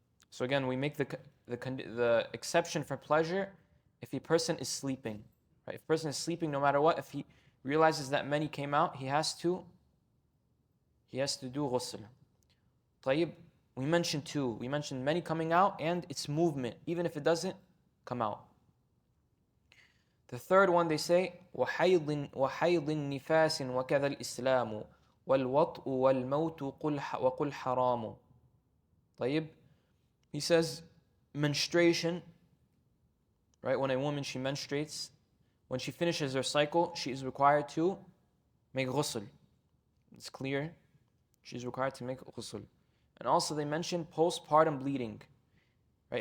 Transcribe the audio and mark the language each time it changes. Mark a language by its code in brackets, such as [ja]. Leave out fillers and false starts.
[en] So again, we make the exception for pleasure if a person is sleeping. Right? If a person is sleeping, no matter what, if he realizes that many came out, he has to do ghusl. طيب. We mentioned two. We mentioned many coming out and its movement, even if it doesn't come out. The third one, they say, [ar] وَحَيْضٍ نِفَاسٍ وَكَذَا الْإِسْلَامُ وَالْوَطْءُ وَالْمَوْتُ وَقُلْ حَرَامُ. طيب. [en] He says, menstruation, right? When a woman, she menstruates, when she finishes her cycle, she is required to make ghusl. It's clear. She is required to make ghusl. And also they mention postpartum bleeding. Right?